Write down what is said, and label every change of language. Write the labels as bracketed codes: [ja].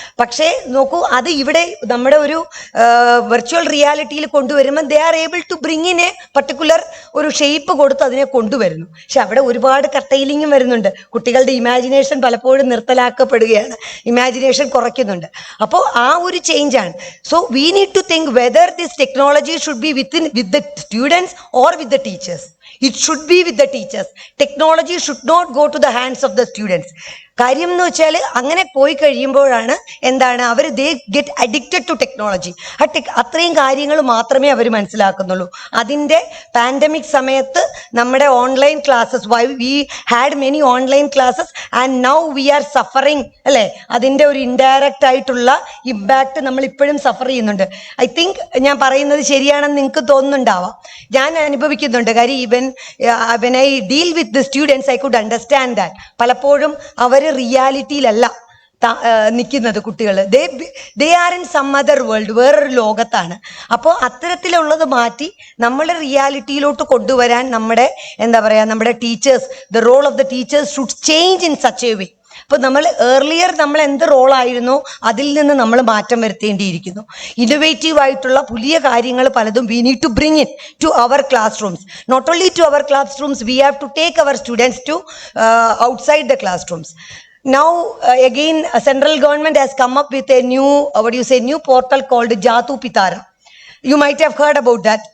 [ml] പക്ഷേ നോക്കൂ, അത് ഇവിടെ നമ്മുടെ ഒരു വെർച്വൽ റിയാലിറ്റിയിൽ കൊണ്ടുവരുമ്പോൾ [en] they are able to bring in A particular [ml] ഒരു ഷേപ്പ് കൊടുത്ത് അതിനെ കൊണ്ടുവരുന്നു. പക്ഷെ അവിടെ ഒരുപാട് കട്ടയിലിങ്ങും വരുന്നുണ്ട്. കുട്ടികളുടെ ഇമാജിനേഷൻ പലപ്പോഴും നിർത്തലാക്കപ്പെടുകയാണ്, ഇമാജിനേഷൻ കുറയ്ക്കുന്നുണ്ട്. അപ്പോൾ ആ ഒരു ചേഞ്ചാണ്. [en] So we need to think whether this technology should be with the students or with the teachers. It should be with the teachers. Technology should not go to the hands of the students. [ml] കാര്യം എന്ന് വെച്ചാൽ അങ്ങനെ പോയി കഴിയുമ്പോഴാണ് എന്താണ് അവർ [en] They get addicted to technology. [ml] അത്രയും കാര്യങ്ങൾ മാത്രമേ അവർ മനസ്സിലാക്കുന്നുള്ളൂ. അതിൻ്റെ പാൻഡമിക് സമയത്ത് നമ്മുടെ online classes, [en] we had many online classes and now we are suffering, [ml] അല്ലേ? അതിൻ്റെ ഒരു ഇൻഡയറക്റ്റ് ആയിട്ടുള്ള ഇമ്പാക്റ്റ് നമ്മൾ ഇപ്പോഴും സഫർ ചെയ്യുന്നുണ്ട്. ഐ തിങ്ക് ഞാൻ പറയുന്നത് ശരിയാണെന്ന് നിങ്ങൾക്ക് തോന്നുന്നുണ്ടാവാം. ഞാൻ അനുഭവിക്കുന്നുണ്ട്. [en] കാര്യം when I deal with the students, I could understand that. [ml] പലപ്പോഴും അവർ റിയാലിറ്റിയിലല്ല നിൽക്കുന്നത് കുട്ടികൾ. [en] they are in some other world, [ml] വേറൊരു ലോകത്താണ്. അപ്പോൾ അത്തരത്തിലുള്ളത് മാറ്റി നമ്മളെ റിയാലിറ്റിയിലോട്ട് കൊണ്ടുവരാൻ നമ്മുടെ എന്താ പറയുക, നമ്മുടെ teachers, [en] The role of the teachers should change in such a way. [ml] അപ്പോൾ നമ്മൾ ഏർലിയർ നമ്മൾ എന്ത് റോളായിരുന്നോ അതിൽ നിന്ന് നമ്മൾ മാറ്റം വരുത്തേണ്ടിയിരിക്കുന്നു. ഇന്നോവേറ്റീവ് ആയിട്ടുള്ള പുതിയ കാര്യങ്ങൾ പലതും [en] We need to bring in to our classrooms. Not only to our classrooms, we have to take our students to outside the classrooms. Now again central government has come up with a new portal called Jatu Pitara. You might have heard about that.